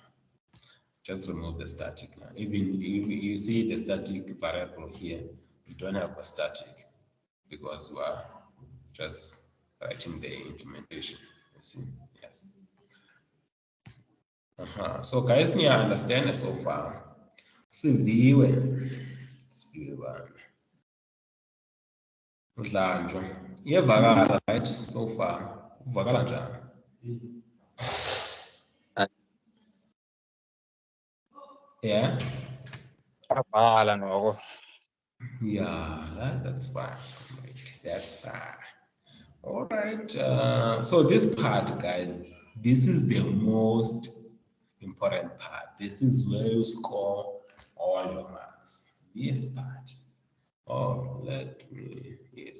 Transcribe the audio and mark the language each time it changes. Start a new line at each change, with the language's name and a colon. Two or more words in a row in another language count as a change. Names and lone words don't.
English: Just remove the static now. Even if you see the static variable here, you don't have a static because we are just writing the implementation. You see, yes. So guys, me understand so far.
Xhosa: Siviwe bana. Udlanjwa. Iyevakala
English: right so far.
Xhosa: Uvakala njani?
English: Yeah.
Xhosa: Abhala noko.
English: Yeah, that's fine. That's fine. All right. So this part, guys, this is the most important part. This is where you score all your marks. This part. Oh, yes.